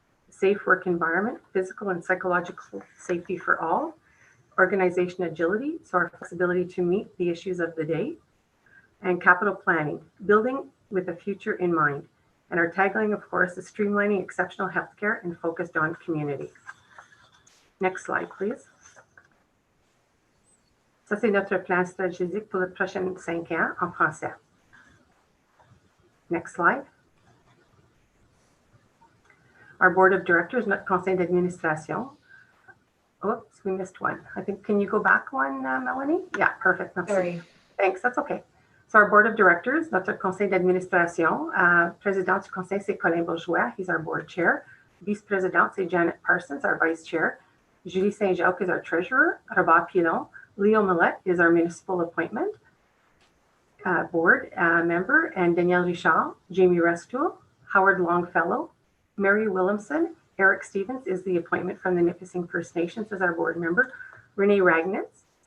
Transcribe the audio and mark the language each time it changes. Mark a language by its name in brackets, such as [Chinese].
[English] Safe work environment, physical and psychological safety for all. organization agility, so our flexibility to meet the issues of the day, and capital planning, building with a future in mind. And our tagline, of course, is streamlining exceptional healthcare and focused on community. Next slide, please. [French] Ça, c'est notre plan stratégique pour les prochaines 5 ans en français. [English] Next slide. Our board of directors, [French] notre conseil d'administration. [English] Oops, we missed one. I think, can you go back one, Melanie? Yeah, perfect. Merci. Sorry. Thanks, that's okay. So our board of directors, [French] notre conseil d'administration, président du conseil, c'est [English] Colin Bourgeois, he's our board chair. [French] Vice-présidente, c'est [English] Janet Parsons, our vice chair. Julie Saint-Jacques is our treasurer. Robert Pilon. Leo Millette is our municipal appointment board member. And Danielle Richard, Jamie Restoul, Howard Longfellow, Mary Williamson, Eric Stevens is the appointment from the Nipissing First Nations as our board member. Renee Ragnitz.